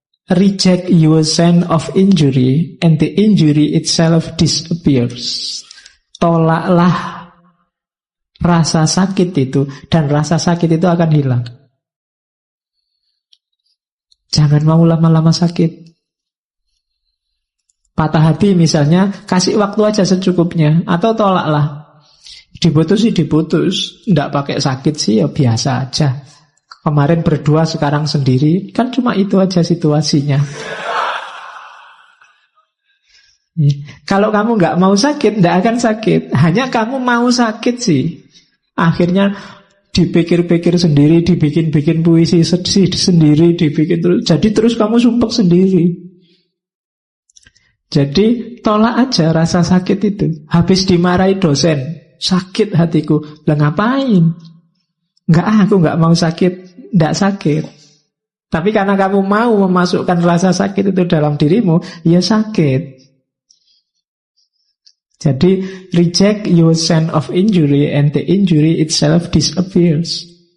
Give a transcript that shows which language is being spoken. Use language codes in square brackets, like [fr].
[en] Reject your sense of injury and the injury itself disappears. [id] Tolaklah rasa sakit itu, dan rasa sakit itu akan hilang. Jangan mau lama-lama sakit. Patah hati misalnya, kasih waktu aja secukupnya. Atau tolaklah. Diputus sih diputus, nggak pakai sakit sih ya biasa aja. Kemarin berdua, sekarang sendiri. Kan cuma itu aja situasinya. Kalau kamu nggak mau sakit, nggak akan sakit. Hanya kamu mau sakit sih. Akhirnya dipikir-pikir sendiri, dibikin-bikin puisi sendiri, dibikin terus. Jadi terus kamu sumpek sendiri. Jadi tolak aja rasa sakit itu. Habis dimarahi dosen, sakit hatiku. Lah ngapain? Aku nggak mau sakit. Nggak sakit. Tapi karena kamu mau memasukkan rasa sakit itu dalam dirimu, ya sakit. [en] Jadi reject your sense of injury and the injury itself disappears.